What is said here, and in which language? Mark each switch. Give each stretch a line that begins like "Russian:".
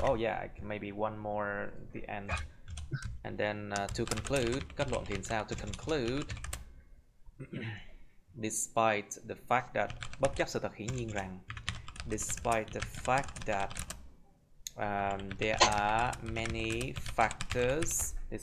English: Oh yeah, maybe one more at the end. And then to conclude,
Vietnamese: kết luận thì sao?
English: To conclude, despite the fact that,
Vietnamese: bất chấp sự thật hiển nhiên rằng,
English: despite the fact that there are many factors,